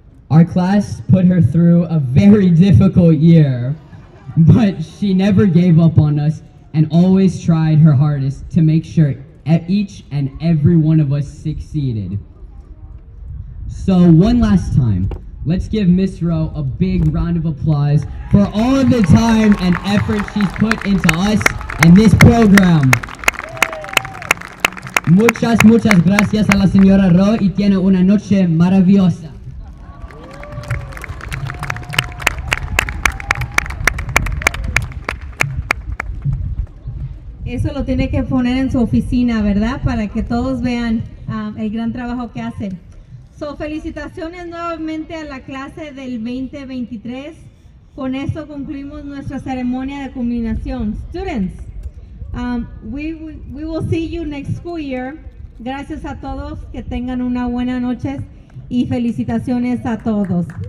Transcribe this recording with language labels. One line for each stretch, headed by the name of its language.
English: Our class put her through a very difficult year, but she never gave up on us and always tried her hardest to make sure each and every one of us succeeded. So one last time, let's give Miss Rowe a big round of applause for all of the time and effort she's put into us and this program.
Spanish: Muchas gracias a la señora Rowe y tiene una noche maravillosa. Eso lo tiene que poner en su oficina, ¿verdad? Para que todos vean el gran trabajo que hacen. So, felicitaciones nuevamente a la clase del 2023. Con eso concluimos nuestra ceremonia de culminación.
English: Students, we will see you next school year.
Spanish: Gracias a todos, que tengan una buena noche y felicitaciones a todos.